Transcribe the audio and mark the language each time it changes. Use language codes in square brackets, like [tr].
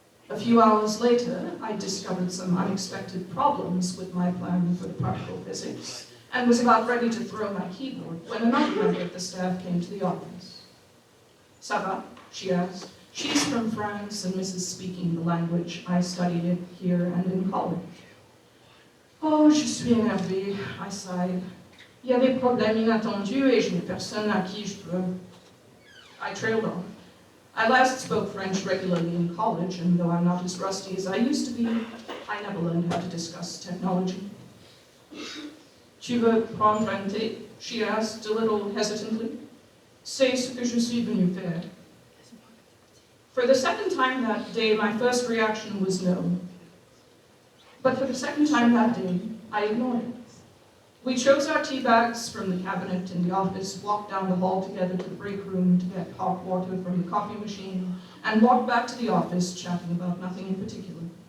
[en] A few hours later, I discovered some unexpected problems with my plan for the particle physics, and was about ready to throw my keyboard when another member of the staff came to the office. [fr] Ça va? [en] She asked. She's from France and misses speaking the language. I studied it here and in college. [fr] Oh, je suis énervée, [en] I sighed. [fr] Il y a des problèmes inattendus et je n'ai personne à qui je peux. [en] I trailed on. I last spoke French regularly in college, and though I'm not as rusty as I used to be, I never learned how to discuss technology. [fr] Tu veux prendre un thé? [en] She asked a little hesitantly. [fr] C'est ce que je suis venue faire. [en] For the second time that day, my first reaction was no. But for the second time that day, I ignored it. We chose our tea bags from the cabinet in the office, walked down the hall together to the break room to get hot water from the coffee machine, and walked back to the office, chatting about nothing in particular.